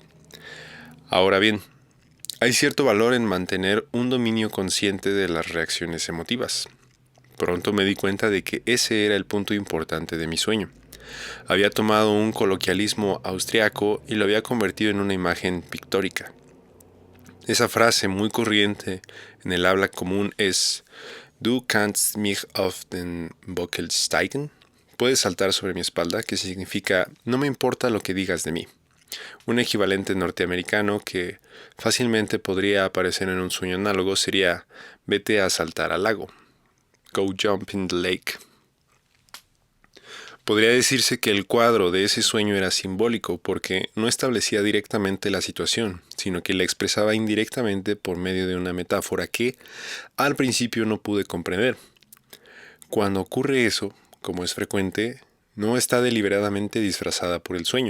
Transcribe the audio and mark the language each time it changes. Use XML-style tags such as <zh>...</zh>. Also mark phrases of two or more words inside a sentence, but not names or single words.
<es>Ahora bien, hay cierto valor en mantener un dominio consciente de las reacciones emotivas. Pronto me di cuenta de que ese era el punto importante de mi sueño. Había tomado un coloquialismo austriaco y lo había convertido en una imagen pictórica. Esa frase muy corriente en el habla común es</es> <de>"Du kannst mich auf den Buckel steigen",</de> <es>puedes saltar sobre mi espalda, que significa "no me importa lo que digas de mí". Un equivalente norteamericano que fácilmente podría aparecer en un sueño análogo sería "vete a saltar al lago",</es> <en>"go jump in the lake".</en> <es>Podría decirse que el cuadro de ese sueño era simbólico porque no establecía directamente la situación, sino que la expresaba indirectamente por medio de una metáfora que, al principio, no pude comprender. Cuando ocurre eso, como es frecuente, no está deliberadamente disfrazada por el sueño.</es>